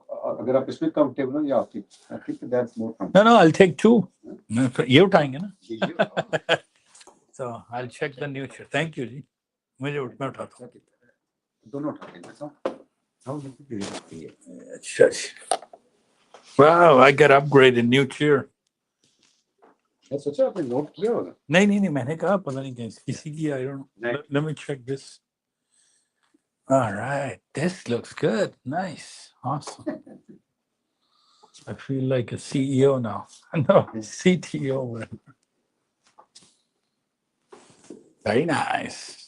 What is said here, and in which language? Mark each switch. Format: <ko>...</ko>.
<hi>अगर आप इसमें कंफर्टेबल हो या आप</hi> <en>I think that's more No, no, I'll take two.</en> <hi>ये उठाएंगे ना</hi> <en>So I'll check the new chair. Thank you</en> <hi>जी मुझे मैं उठाता हूँ दोनों उठा लेंगे सब</hi> <en>अच्छा Wow, I got upgraded new chair.</en> <hi>सोचा आपने नोट किया होगा नहीं नहीं नहीं मैंने कहा पता नहीं किसी की</hi> <en>I don't know. Let me check this. All right, this looks good. Nice, awesome. I feel like a CEO now. No, CTO. Very nice.</en>